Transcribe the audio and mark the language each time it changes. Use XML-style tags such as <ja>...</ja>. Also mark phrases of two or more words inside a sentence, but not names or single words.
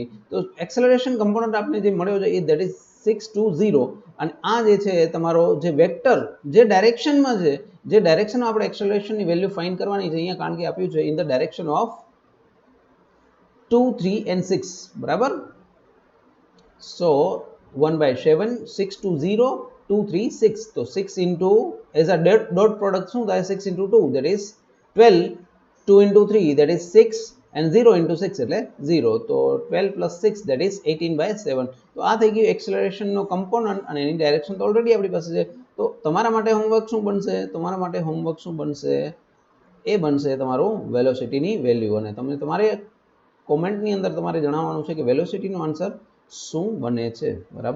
<gu>તો એક્સેલરેશન કમ્પોનન્ટ આપણે જે મળ્યો છે એ</gu> <en>that is</en> <gu>6 to 0. અને આ જે છે તમારો જે વેક્ટર જે ડાયરેક્શનમાં છે, જે ડાયરેક્શનમાં આપણે એક્સેલરેશનની વેલ્યુ ફાઇન્ડ કરવાની છે અહીંયા, કારણ કે આપ્યું છે</gu> <en>in the direction of 2, 3 and 6,</en> <gu>બરાબર. સો 1/7, 6 to 0, 2, 3, 6. તો 6 into</gu> <en>as a dot product</en> <gu>શું થાય?</gu> <en>6 into 2 that is 12, 2 into 3 that is 6 and 0 into 6 એટલે 0. તો 12 plus 6 that is 18/7.</en> <gu>તો આ થઈ ગયું એક્સેલરેશન નો કમ્પોનન્ટ અને એની ડાયરેક્શન તો ઓલરેડી આપણી પાસે છે. તો તમારા માટે હોમવર્ક શું બનશે? તમારા માટે હોમવર્ક શું બનશે? એ બનશે તમારું વેલોસિટીની વેલ્યુ. અને તમને તમારે કોમેન્ટની અંદર તમારે જણાવવાનું છે કે વેલોસિટીનો આન્સર શું બને છે, બરાબર.</gu>